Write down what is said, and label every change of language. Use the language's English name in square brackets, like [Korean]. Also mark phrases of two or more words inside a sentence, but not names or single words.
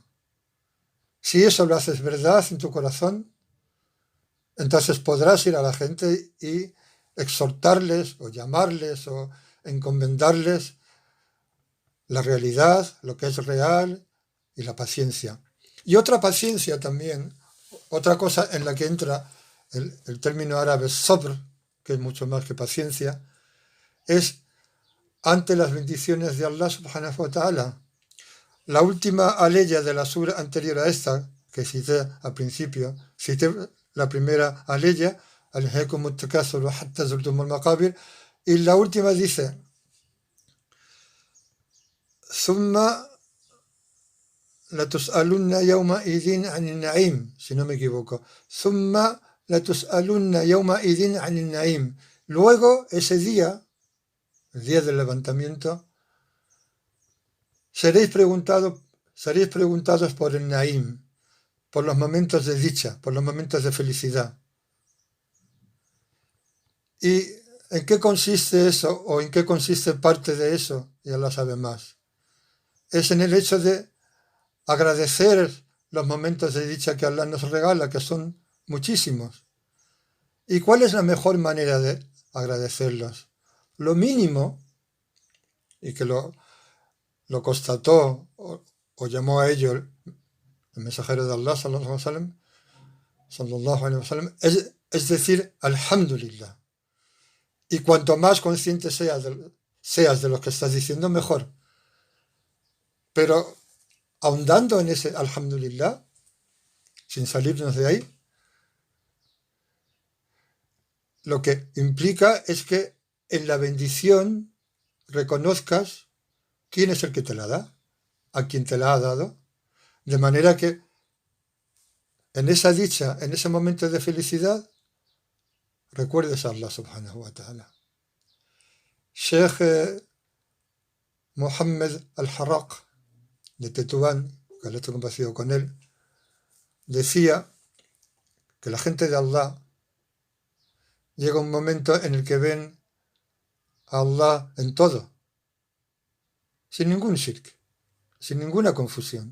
[Spanish] Si eso lo haces verdad en tu corazón, entonces podrás ir a la gente y exhortarles o llamarles o encomendarles la realidad, lo que es real y la paciencia. Y otra paciencia también, otra cosa en la que entra el término árabe sabr, que es mucho más que paciencia, es ante las bendiciones de [Arabic] الله سبحانه وتعالى. [Spanish] La última aleya de la sura anterior a esta, que cité al principio, cité la primera aleya, [Arabic] ألهاكم التكاثر حتى زرتم المقابر, [Spanish] y la última dice, [Arabic] ثم لتسألن يومئذ عن النعيم, [Spanish] si no me equivoco. [Arabic] ثم لتسألن يومئذ عن النعيم. [Spanish] Luego, ese día, el día del levantamiento, seréis preguntados por el Naim, por los momentos de dicha, por los momentos de felicidad. ¿Y en qué consiste eso o en qué consiste parte de eso? Ya lo sabe más. Es en el hecho de agradecer los momentos de dicha que Allah nos regala, que son muchísimos. ¿Y cuál es la mejor manera de agradecerlos? Lo mínimo, y que lo constató o llamó a ello el mensajero de Allah, [Arabic] صلى الله عليه وسلم, [Spanish] es decir, alhamdulillah. Y cuanto más consciente seas de lo que estás diciendo, mejor. Pero ahondando en ese alhamdulillah, sin salirnos de ahí, lo que implica es que en la bendición reconozcas quién es el que te la da, a quien te la ha dado, de manera que en esa dicha, en ese momento de felicidad, recuerdes a [Arabic] الله سبحانه وتعالى. [Spanish] Sheikh Mohammed al-Harraq de Tetuán, que lo estoy compartido con él, decía que la gente de Allah llega un momento en el que ven a Allah en todo, sin ningún shirk, sin ninguna confusión.